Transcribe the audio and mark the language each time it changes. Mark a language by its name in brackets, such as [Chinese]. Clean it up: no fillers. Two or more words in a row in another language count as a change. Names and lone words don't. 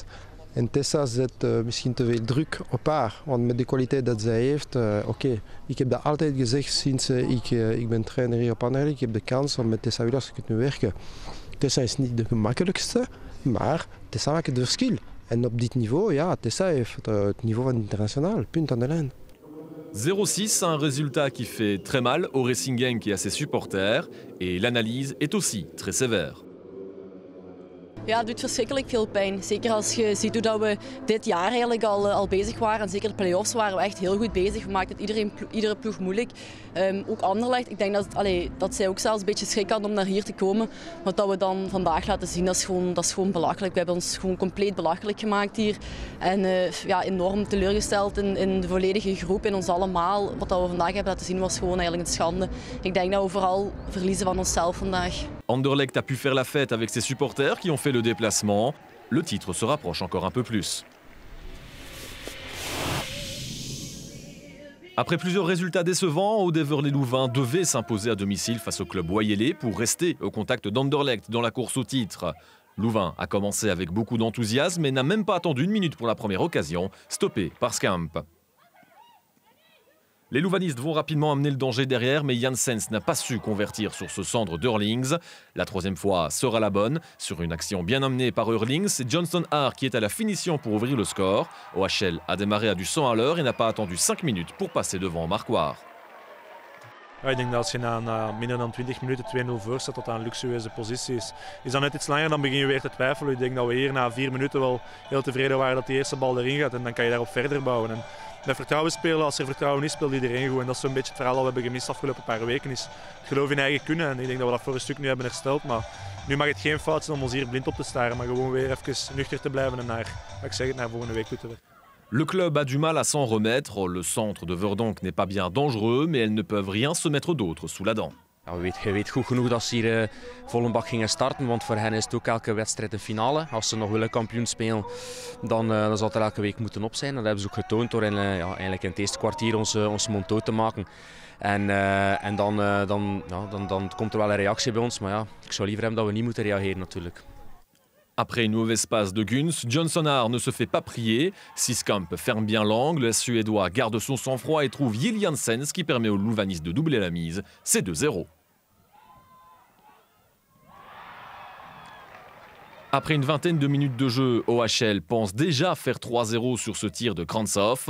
[Dutch] En Tessa zet misschien te veel druk op haar, want met de kwaliteit dat zij heeft, oké. Ik heb dat altijd gezegd sinds ik ben trainer hier op Anderlecht. Ik heb de kans om met Tessa Willaert te kunnen werken. Tessa is niet de gemakkelijkste, maar Tessa maakt het verschil. En op dit niveau, ja, Tessa heeft het niveau van internationaal, punt aan de lijn. [French] 0-6, un résultat qui fait très mal au Racing Genk et à ses supporters, et l'analyse est aussi très sévère. [Dutch] Ja, het doet verschrikkelijk veel pijn. Zeker als je ziet hoe dat we dit jaar eigenlijk al bezig waren. En zeker de play-offs waren we echt heel goed bezig. We maakten het iedere ploeg moeilijk. Ook Anderlecht. Ik denk dat zij ook zelfs een beetje schrik hadden om naar hier te komen. Wat dat we dan vandaag laten zien, dat is gewoon belachelijk. We hebben ons gewoon compleet belachelijk gemaakt hier. En ja, enorm teleurgesteld in de volledige groep, in ons allemaal. Wat dat we vandaag hebben laten zien was gewoon eigenlijk een schande. Ik denk dat we vooral verliezen van onszelf vandaag. [French] Anderlecht a pu faire la fête avec ses supporters qui ont fait le déplacement. Le titre se rapproche encore un peu plus. Après plusieurs résultats décevants, Oud-Heverlee-Louvain devait s'imposer à domicile face au club wayélais pour rester au contact d'Anderlecht dans la course au titre. Louvain a commencé avec beaucoup d'enthousiasme et n'a même pas attendu une minute pour la première occasion, stoppé par Scamp. Les Louvanistes vont rapidement amener le danger derrière, mais Janssens n'a pas su convertir sur ce centre d'Eurlings. La troisième fois sera la bonne. Sur une action bien amenée par Eurlings, c'est Johnson Haar qui est à la finition pour ouvrir le score. OHL a démarré à du 100 à l'heure et n'a pas attendu 5 minutes pour passer devant Marquard. [Dutch] Ja, ik denk dat als je na minder dan 20 minuten 2-0 voor staat, dat dat een luxueuze positie is. Is dat net iets langer, dan begin je weer te twijfelen. Ik denk dat we hier na 4 minuten wel heel tevreden waren dat die eerste bal erin gaat en dan kan je daarop verder bouwen. En met vertrouwen spelen, als er vertrouwen is, speelt iedereen goed. En dat is zo'n beetje het verhaal dat we hebben gemist de afgelopen paar weken. Is het geloof in eigen kunnen. En ik denk dat we dat voor een stuk nu hebben hersteld. Maar nu mag het geen fout zijn om ons hier blind op te staren, maar gewoon weer even nuchter te blijven en naar volgende week toe te werken. [French] Le club a du mal à s'en remettre. Le centre de Verdonk n'est pas bien dangereux, mais elles ne peuvent rien se mettre d'autre sous la dent. [Dutch] Ja, je weet goed genoeg dat ze hier vol een bak gingen starten, want voor hen is het ook elke wedstrijd een finale. Als ze nog willen kampioen spelen, dan zal het er elke week moeten op zijn. Dat hebben ze ook getoond door eigenlijk in het eerste kwartier ons mond dood te maken. En dan komt er wel een reactie bij ons, maar ja, ik zou liever hebben dat we niet moeten reageren natuurlijk. [French] Après une mauvaise passe de Guns, Johnson Haar ne se fait pas prier. Siskamp ferme bien l'angle, le Suédois garde son sang-froid et trouve Jill Janssens qui permet aux Louvanistes de doubler la mise. C'est 2-0. Après une vingtaine de minutes de jeu, OHL pense déjà faire 3-0 sur ce tir de Krantzhoff.